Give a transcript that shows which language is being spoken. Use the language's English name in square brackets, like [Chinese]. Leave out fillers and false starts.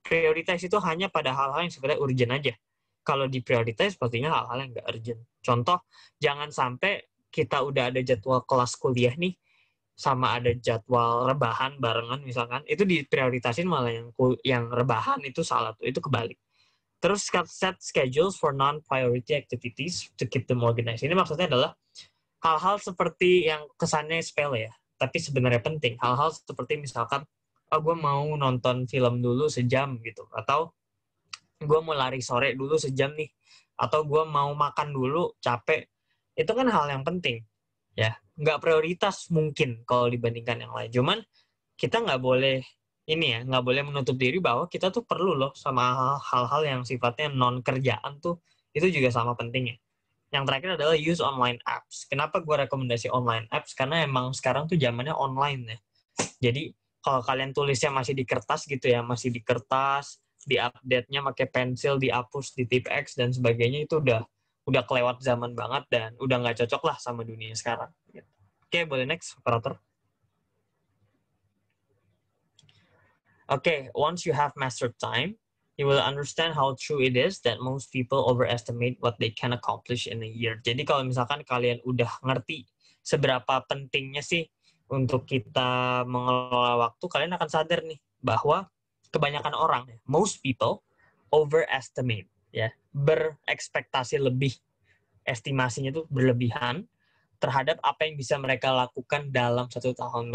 [Indonesian] Prioritize itu hanya pada hal-hal yang sebenarnya urgent aja. Kalau deprioritize pastinya hal-hal yang nggak urgent. Contoh, jangan sampai kita udah ada jadwal kelas kuliah nih, sama ada jadwal rebahan barengan misalkan, itu diprioritasin malah yang rebahan itu salah tuh, itu kebalik. [English] Terus set schedules for non-priority activities to keep them organized. [Indonesian] Ini maksudnya adalah hal-hal seperti yang kesannya sepele ya, tapi sebenarnya penting. Hal-hal seperti misalkan, gue mau nonton film dulu sejam gitu, atau gue mau lari sore dulu sejam nih, atau gue mau makan dulu capek. Itu kan hal yang penting. Ya, nggak prioritas mungkin kalau dibandingkan yang lain. Cuman kita nggak boleh nggak boleh menutup diri bahwa kita tuh perlu loh sama hal-hal yang sifatnya non kerjaan tuh, itu juga sama pentingnya. Yang terakhir adalah use online apps. Kenapa gue rekomendasi online apps? Karena emang sekarang tuh zamannya online ya. Jadi kalau kalian tulisnya masih di kertas gitu ya, masih di kertas, di update-nya pakai pensil, dihapus di tip X dan sebagainya, itu udah kelewat zaman banget dan udah nggak cocok lah sama dunia sekarang. Oke, boleh next, operator. [English] Oke, once you have mastered time, you will understand how true it is that most people overestimate what they can accomplish in a year. [Indonesian] Jadi kalau misalkan kalian udah ngerti seberapa pentingnya sih untuk kita mengelola waktu, kalian akan sadar nih bahwa kebanyakan orang, [English] most people overestimate, [Indonesian] ya, berekspektasi lebih, estimasinya tuh berlebihan terhadap apa yang bisa mereka lakukan dalam 1 tahun.